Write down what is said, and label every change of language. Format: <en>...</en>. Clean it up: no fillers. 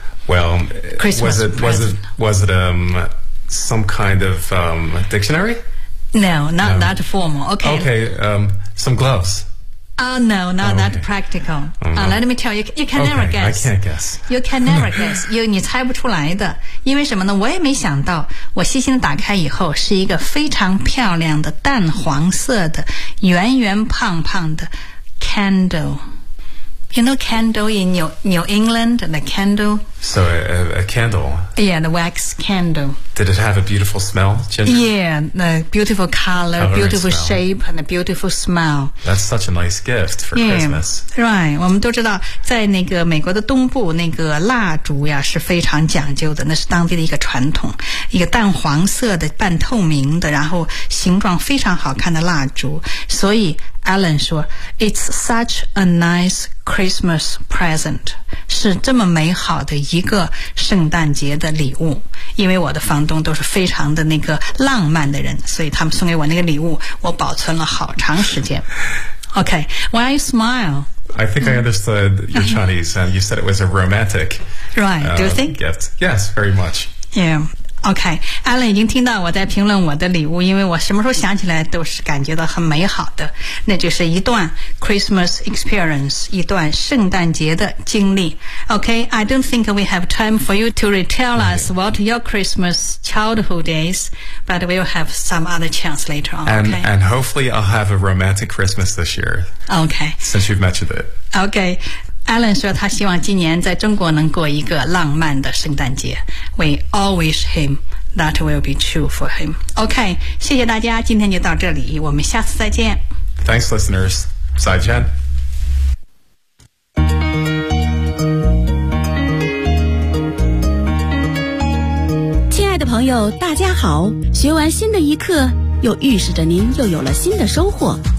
<en>Well, Christmas was it, some kind of dictionary? No, not that formal. Okay. Okay, some gloves. Oh, no, not that practical. Let me tell you, you can never guess. I can't guess. You can never guess.</en> <zh>你猜不出来的。因为什么呢？我也没想到，我细心地打开以后，是一个非常漂亮的淡黄色的圆圆胖胖的 candle。</zh> <en>You know candle in New England, the candle? So a candle? Yeah, the wax candle. Did it have a beautiful smell, Ginger? Yeah, the beautiful color, beautiful shape, and a beautiful smell. That's such a nice gift for Christmas.</en> <zh>Right, 我们都知道在那个美国的东部那个蜡烛呀是非常讲究的，那是当地的一个传统，一个淡黄色的半透明的，然后形状非常好看的蜡烛，所以Alan 说</zh> <en>It's such a nice Christmas present，</en> <zh>是这么美好的一个圣诞节的礼物。因为我的房东都是非常的那个浪漫的人，所以他们送给我那个礼物我保存了好长时间。</zh> <en>OK, why you smile? I think I understood your Chinese and you said it was a romantic right, do you think? Gift. Yes, very much.</en> <zh>YeahOK, Alan 已经听到我在评论我的礼物，因为我什么时候想起来都是感觉到很美好的，那就是一段 Christmas experience， 一段圣诞节的经历。</zh> <en>OK, I don't think we have time for you to retell us what your Christmas childhood is, but we'll have some other chance later on, OK? And hopefully I'll have a romantic Christmas this year. OK. Since you've mentioned it. OK.</en> <zh>Alan 说他希望今年在中国能过一个浪漫的圣诞节。</zh> <en>We all wish him that will be true for him.</en> <zh>OK, 谢谢大家，今天就到这里，我们下次再见。</zh> <en>Thanks, listeners.</en> <zh>再见。亲爱的朋友，大家好，学完新的一课，又预示着您又有了新的收获。</zh>